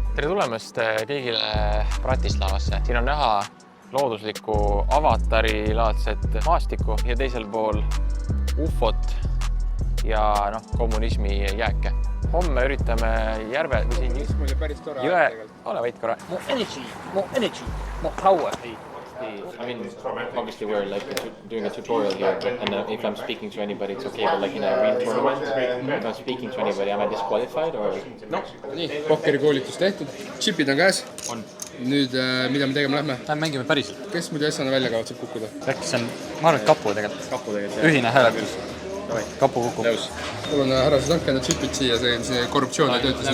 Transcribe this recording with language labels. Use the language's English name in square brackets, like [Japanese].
[Estonian] Tere tulemast kõigile Bratislavasse. Siin on näha looduslikku avatari-laadset maastikku ja teisel pool ufot ja kommunismi jääke. Homme üritame järve või siin Mulle päris tore jõe... Ole võid korra. [English] More energy, more power. I mean, obviously we're like doing a tutorial here, and if I'm speaking to anybody, it's okay, but like in a real tournament, if I'm speaking to anybody, am I disqualified or? [Estonian] No, nii, pokkeri koolitus tehtud, chipid on käes. Nüüd, mida me tegema lähme? Lähme mängime päriselt. Kes muidu asjana välja kavatseb kukkuda? Äkki see on, ma arvan, et kapu tegelikult. Ühine hääletus. Kapu kukub. Mul on härrased andke enda chipid siia, see on see korruptsioon ei tööta.